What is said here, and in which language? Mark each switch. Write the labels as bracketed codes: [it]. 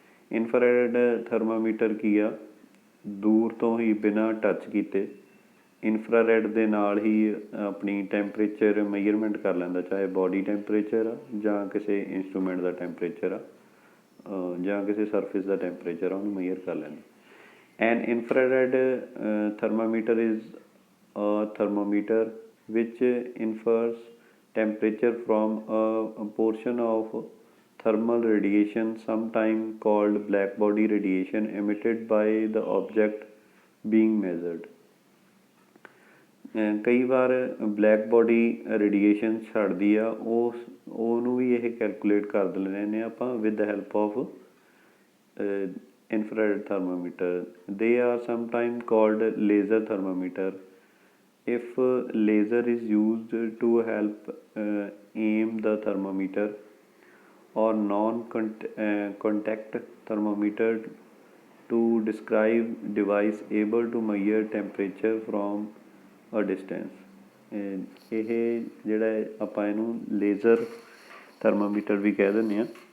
[pa] Infrared thermometer ਕੀ ਆ, ਦੂਰ ਤੋਂ ਹੀ ਬਿਨਾਂ ਟੱਚ ਕੀਤੇ ਇਨਫਰਾਰੈਡ ਦੇ ਨਾਲ ਹੀ ਆਪਣੀ ਟੈਂਪਰੇਚਰ ਮੈਜ਼ਰਮੈਂਟ ਕਰ ਲੈਂਦਾ, ਚਾਹੇ ਬੋਡੀ ਟੈਂਪਰੇਚਰ ਆ ਜਾਂ ਕਿਸੇ ਇੰਸਟਰੂਮੈਂਟ ਦਾ ਟੈਂਪਰੇਚਰ ਆ ਜਾਂ ਕਿਸੇ ਸਰਫੇਸ ਦਾ ਟੈਂਪਰੇਚਰ ਆ, ਉਹਨੂੰ ਮੈਜ਼ਰ ਕਰ ਲੈਂਦਾ। [en] An infrared thermometer is a thermometer which infers temperature from a portion of thermal radiation, sometimes called black body radiation, emitted by the object being measured। [pa] ਕਈ ਵਾਰ ਬਲੈਕ ਬੋਡੀ ਰੇਡੀਏਸ਼ਨ ਛੱਡਦੀ ਆ, ਉਹਨੂੰ ਵੀ ਇਹ calculate ਕਰ ਲੈਂਦੇ ਆਪਾਂ [en] With the help of infrared thermometer। they are sometimes called laser thermometer। if laser is used to help aim the thermometer, or non-contact thermometer to describe device able to measure temperature from a distance। [pa] ਇਹ ਜਿਹੜਾ ਆਪਾਂ ਇਹਨੂੰ laser thermometer ਵੀ ਕਹਿ ਦਿੰਦੇ ਹਾਂ।